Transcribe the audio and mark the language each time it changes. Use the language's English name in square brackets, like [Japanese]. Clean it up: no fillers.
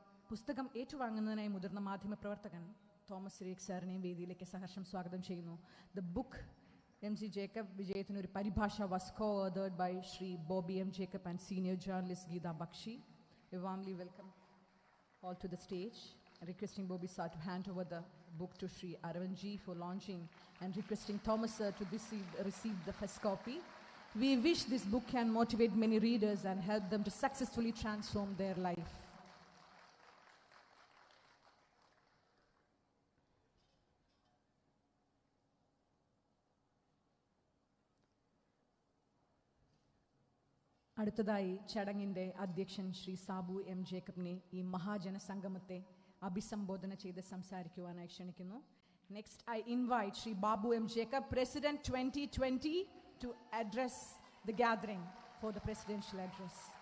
[Malayalam] പുസ്തകം ഏറ്റുവാങ്ങുന്നതിനായി മുതിർന്ന മാധ്യമ പ്രവർത്തകൻ തോമസ് രേഖ് സാറിനെയും വേദിയിലേക്ക് സഹർഷം സ്വാഗതം ചെയ്യുന്നു. ദ ബുക്ക് MC ജേക്കബ് വിജയത്തിന് ഒരു പരിഭാഷ [English] was co-authored by Shri Bobby M Jacob and senior journalist Geeta Bakshi. We warmly welcome all to the stage, requesting Bobby sir to hand over the book to Shri Aravind ji for launching and requesting Thomas sir to receive the first copy. We wish this book can motivate many readers and help them to successfully transform their life. [Malayalam] അടുത്തതായി ചടങ്ങിന്റെ അധ്യക്ഷൻ Shri Sabu M ജേക്കബിനെ ഈ മഹാജനസംഗമത്തെ അഭിസംബോധന ചെയ്ത് സംസാരിക്കുവാനായി ക്ഷണിക്കുന്നു. [English] Next, I invite Shri Babu M Jacob, President 2020, to address the gathering for the presidential address.